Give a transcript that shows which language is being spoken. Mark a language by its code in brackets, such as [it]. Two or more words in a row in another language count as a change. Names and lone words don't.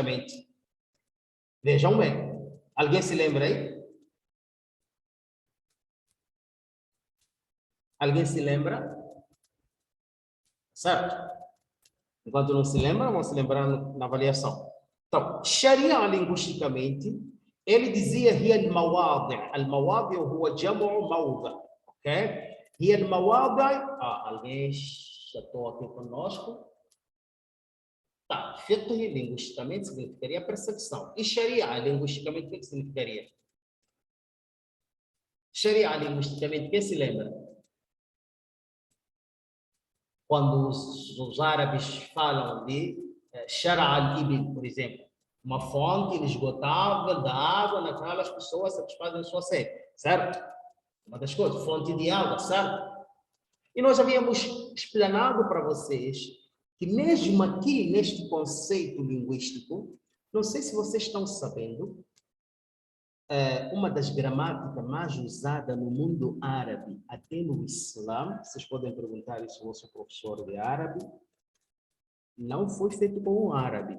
[pt] Vejam bem. Alguém se lembra aí? Alguém se lembra? Certo? Enquanto não se lembra, vão se lembrar na avaliação. Então, Sharia linguisticamente, ele dizia [ar] هي المواضع. المواضع هو جمع موضع. Ok? هي المواضع. [pt] Alguém chatou aqui conosco. Tá, fiqh linguisticamente significaria percepção. E Sharia linguisticamente o que significaria? Sharia linguisticamente, quem se lembra? Quando os árabes falam de [ar] شرع الإبل, [pt] por exemplo, uma fonte inesgotável da água na qual as pessoas satisfazem a sua sede, certo? Uma das coisas, fonte de água, certo? E nós havíamos explanado para vocês que mesmo aqui, neste conceito linguístico, não sei se vocês estão sabendo, uma das gramáticas mais usadas no mundo árabe, até no Islã, vocês podem perguntar isso ao vosso professor de árabe, não foi feito com um árabe.